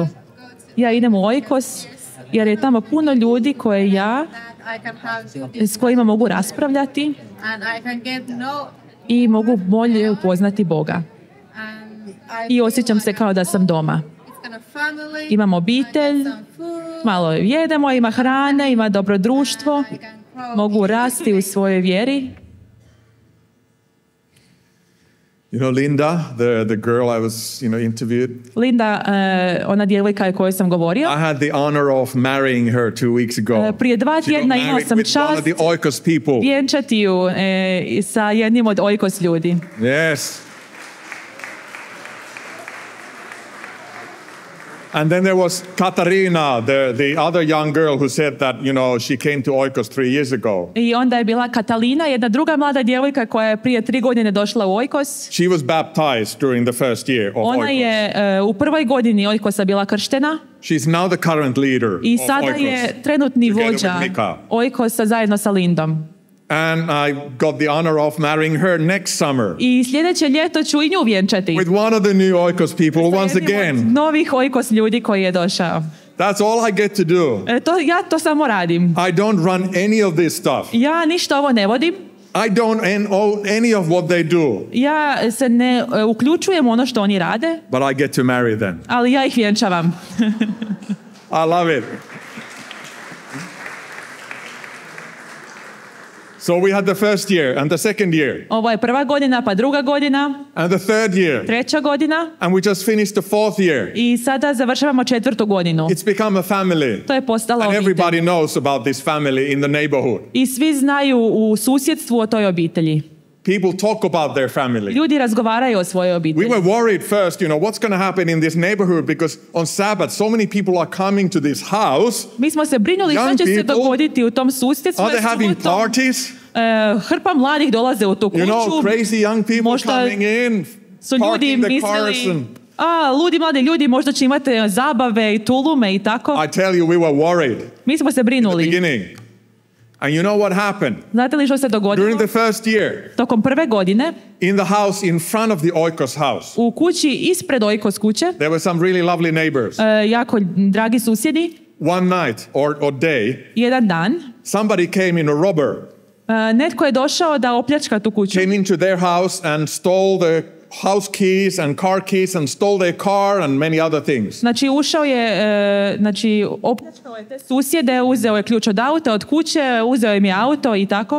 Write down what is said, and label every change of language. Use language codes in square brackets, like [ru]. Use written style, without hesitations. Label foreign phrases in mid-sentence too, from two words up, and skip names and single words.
[hr] Ja idem u Oikos jer je tamo puno ljudi s kojima mogu raspravljati i mogu bolje upoznati Boga. I osjećam se kao da sam doma. Imam obitelj, malo jedemo, ima hrane, ima dobro društvo, mogu rasti u svojoj vjeri. [en] You know, Linda, the girl I was, interviewed. [hr] Linda, ona djevojka kojoj sam govorio. [en] I had the honor of marrying her 2 weeks ago. [hr] Prije 2 tjedna imao sam čast vjenčati ju sa jednim od Oikos ljudi. [en] Yes. And then there was Katarina, the other young girl who said that, she came to Oikos 3 years ago. [hr] I onda je bila Katalina, jedna druga mlada djevojka koja je prije 3 godine došla u Oikos. [en] She was baptized during the first year of Oikos. [hr] Ona je u prvoj godini Oikosa bila krštena. [en] She's now the current leader of Oikos. [hr] I sada je trenutni vođa Oikosa zajedno sa Lindom. [en] And I got the honor of marrying her next summer. [hr] I sljedeće ljeto ću i nju vjenčati. [en] With one of the new Oikos people once again. [hr] Novih Oikos ljudi koji je došao. [en] That's all I get to do. [hr] Ja to samo radim. [en] I don't run any of this stuff. [hr] Ja ništa ovo ne vodim. [en] I don't own any of what they do. [hr] Ja se ne uključujem u ono što oni rade. [en] But I get to marry them. [hr] Ali ja ih vjenčavam. [en] I love it. So we had the first year and the second year. [hr] Ovo je prva godina, pa druga godina. [en] And the third year. [hr] Treća godina. [en] And we just finished the 4th year. [hr] I sada završavamo 4. godinu. [en] It's become a family. [hr] To je postala obitelj. [en] And everybody knows about this family in the neighborhood. [hr] I svi znaju u susjedstvu o toj obitelji. [en] People talk about their family. [hr] Ljudi razgovaraju o svojoj obitelji. [en] We were worried first, what's going to happen in this neighborhood because on Sabbath so many people are coming to this house. [hr] Mi smo se brinuli što će se dogoditi u tom susjedstvu. [en] Are they having parties? [hr] Hrpa mladih dolaze u tu kuću. [en] Crazy young people coming in, parking the cars and... [hr] ludi mladi ljudi možda će imati zabave i tulume i tako. [en] I tell you, we were worried. [hr] Mi smo se brinuli. [en] In the beginning. And you know what happened? [hr] Znate li što se dogodilo? [en] During the first year. [hr] Tokom prve godine. [en] In the house in front of the Oikos house. [hr] U kući ispred Oikos kuće. [en] There were some really lovely neighbors. [hr] Jako dragi susjedi. [en] One night or day. [hr] Jedan dan. [en] Somebody came in a robber. [hr] Netko je došao da opljačka tu kuću. [en] Came into their house and stole the house keys and car keys and stole their car and many other things. [hr] Znači ušao je, opljačkao je te susjede, uzeo je ključ od auta, od kuće, uzeo im je auto i tako.